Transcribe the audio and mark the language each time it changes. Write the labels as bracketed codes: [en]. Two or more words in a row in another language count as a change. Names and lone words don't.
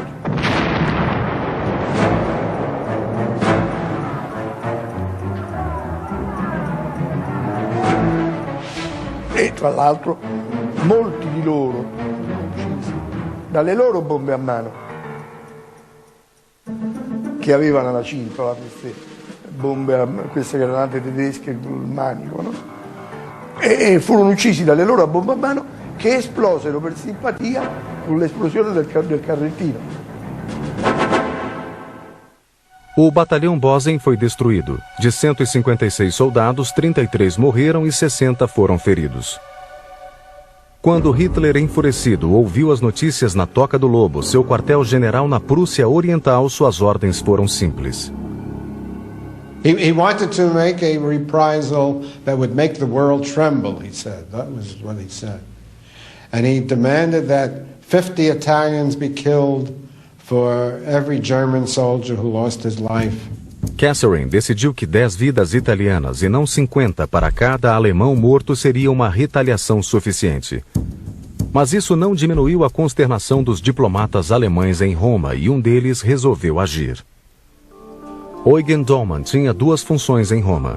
[it] E tra l'altro molti di loro uccisi dalle loro bombe a mano che avevano alla cintola, queste granate tedesche col manico, no? E furono uccisi dalle loro bombe a mano che esplosero per simpatia con l'esplosione del carrettino. [pt] O batalhão Bozen foi destruído. De 156 soldados, 33 morreram e 60 foram feridos. Quando Hitler, enfurecido, ouviu as notícias na Toca do Lobo, seu quartel-general na Prússia Oriental, suas ordens foram simples. [en] He wanted to make a reprisal that would make the world tremble, he said. That was what he said. And he demanded that 50 Italians be killed for every German soldier who lost his life. [pt] Kesselring decidiu que 10 vidas italianas e não 50 para cada alemão morto seria uma retaliação suficiente. Mas isso não diminuiu a consternação dos diplomatas alemães em Roma e um deles resolveu agir. Eugen Dollmann tinha 2 funções em Roma.